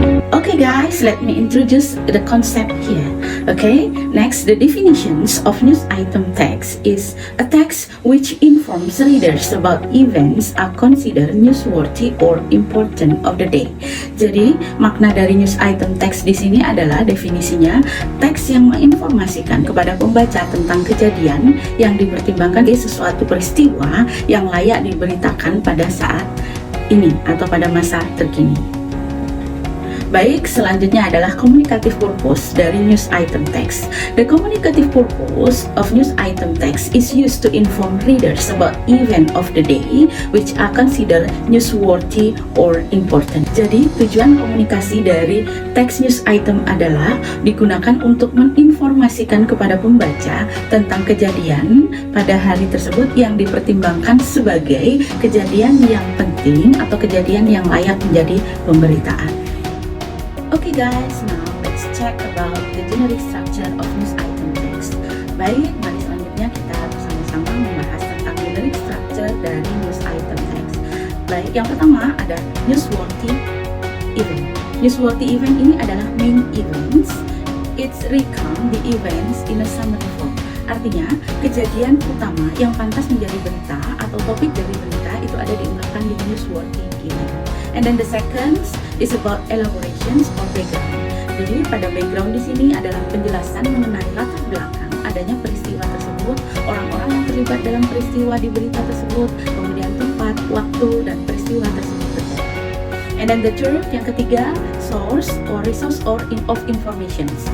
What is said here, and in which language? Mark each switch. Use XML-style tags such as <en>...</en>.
<en>Okay guys, let me introduce the concept here. Okay, next the definitions of news item text is a text which informs readers about events are considered newsworthy or important of the day.</en> <id>Jadi makna dari news item text di sini adalah definisinya teks yang menginformasikan kepada pembaca tentang kejadian yang dipertimbangkan sebagai sesuatu peristiwa yang layak diberitakan pada saat ini atau pada masa terkini. Baik, selanjutnya adalah communicative purpose dari news item text.</id> <en>The communicative purpose of news item text is used to inform readers about event of the day which are considered newsworthy or important.</en> <id>Jadi, tujuan komunikasi dari teks news item adalah digunakan untuk menginformasikan kepada pembaca tentang kejadian pada hari tersebut yang dipertimbangkan sebagai kejadian yang penting atau kejadian yang layak menjadi pemberitaan.</id> <en>Okay guys, now let's check about the generic structure of news item text.</en> <id>Baik, mari selanjutnya kita bersama-sama membahas tentang generic structure dari news item text. Baik, yang pertama ada newsworthy event. Newsworthy event ini adalah main events.</id> <en>It's recount the events in a summary form.</en> <id>Artinya, kejadian utama yang pantas menjadi berita atau topik dari berita itu ada diungkapkan di newsworthy event.</id> <en>And then the second is about elaborations or background.</en> <id>Jadi pada background di sini adalah penjelasan mengenai latar belakang adanya peristiwa tersebut, orang-orang yang terlibat dalam peristiwa di berita tersebut, kemudian tempat, waktu, dan peristiwa tersebut terjadi.</id> <en>And then the third,</en> <id>yang ketiga,</id> <en>source or resource or of information.</en>